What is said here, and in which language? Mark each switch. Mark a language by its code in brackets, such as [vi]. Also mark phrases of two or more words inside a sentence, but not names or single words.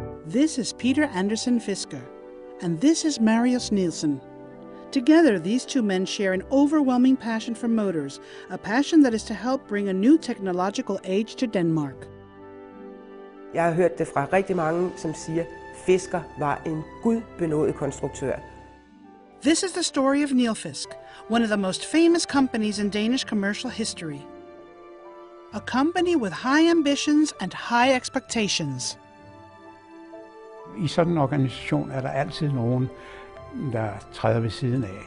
[en] This is Peter Andersen-Fisker, and this is Marius Nielsen. Together, these two men share an overwhelming passion for motors, a passion that is to help bring a new technological age to Denmark. [da] Jeg har hørt det fra rigtig mange, som siger, Fisker var en gudbenådet konstruktør. [en] This is the story of Nilfisk, one of the most famous companies in Danish commercial history. A company with high ambitions and high expectations. [da] I sådan en organisation er der altid nogen, der træder ved siden af.